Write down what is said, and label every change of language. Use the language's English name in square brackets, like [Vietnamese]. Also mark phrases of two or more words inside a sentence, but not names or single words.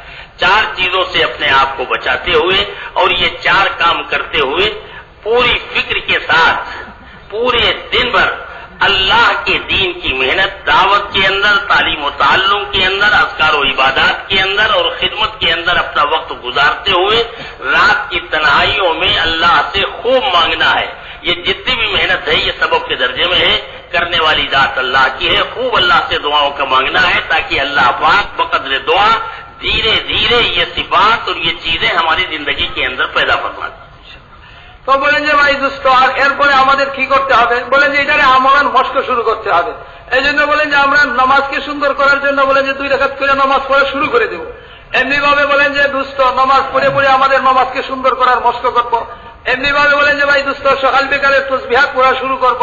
[Urdu] 4 چیزوں سے اپنے آپ کو بچاتے ہوئے اور یہ 4 کام کرتے ہوئے پوری فکر کے ساتھ پورے دن بھر اللہ کے دین کی محنت، دعوت کے اندر، تعلیم و تعلم کے اندر، اذکار و عبادات کے اندر اور خدمت کے اندر اپنا وقت گزارتے ہوئے رات کی تنہائیوں میں اللہ سے خوب مانگنا ہے۔ یہ جتنی بھی محنت ہے یہ سبب کے درجے میں ہے، کرنے والی ذات اللہ کی ہے۔ خوب اللہ سے دعاؤں کا مانگنا ہے تاکہ اللہ پاک بقدر دعا دھیرے دھیرے یہ صفات اور یہ چیزیں ہماری زندگی کے اندر پیدا فرما دیں۔ [Bangla] তো বলেন যে ভাই দোস্ত, আর এরপরে আমাদের কি করতে হবে? বলেন যে এটারে আমলান মস্ক শুরু করতে হবে। এই জন্য বলেন যে আমরা নামাজকে সুন্দর করার জন্য বলেন যে 2 রাকাত করে নামাজ পড়া শুরু করে দেব। এমনি ভাবে বলেন যে দোস্ত নামাজ পড়ে পড়ে আমাদের নামাজকে সুন্দর করার মস্ক করব। এমনি ভাবে বলেন যে ভাই দোস্ত সকাল বিকালে তাসবিহ পড়া শুরু করব।